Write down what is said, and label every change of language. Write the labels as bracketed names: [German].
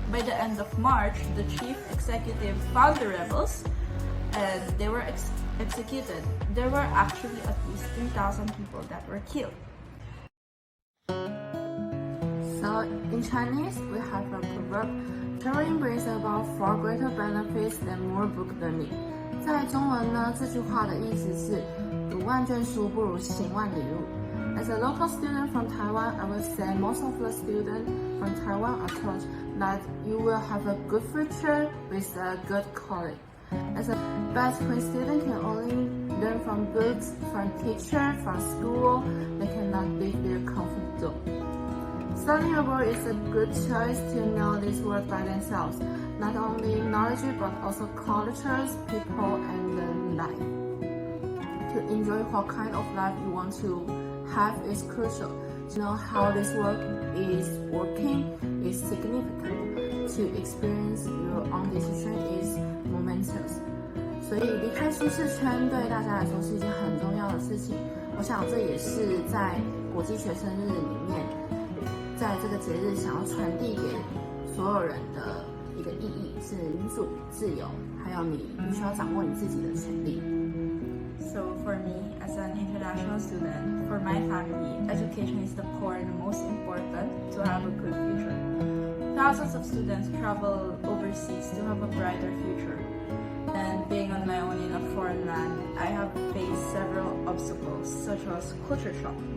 [English] By the end of March, the chief executive found the rebels and they were executed. There were actually at least 3,000 people that were killed. So in Chinese, we have a proverb, "Traveling brings about far greater benefits than more book learning." [Chinese] 在中文呢，这句话的意思是读万卷书不如行万里路。 [English] As a local student from Taiwan, I would say most of the students from Taiwan are taught that you will have a good future with a good college. As a best when student can only learn from books, from teacher, from school, they cannot leave their comfort zone. Studying abroad is a good choice to know this world by themselves, not only knowledge but also cultures, people, and life. To enjoy what kind of life you want to have is crucial. To know how this work is working is significant. To experience your own decision is momentous. [Chinese] 所以离开舒适圈对大家来说是一件很重要的事情。我想这也是在国际学生日里面，在这个节日想要传递给所有人的一个意义是民主、自由，还有你必须要掌握你自己的权利。 [English] So for me, as an international student, for my family, education is the core and the most important to have a good future. Thousands of students travel overseas to have a brighter future. And being on my own in a foreign land, I have faced several obstacles, such as culture shock.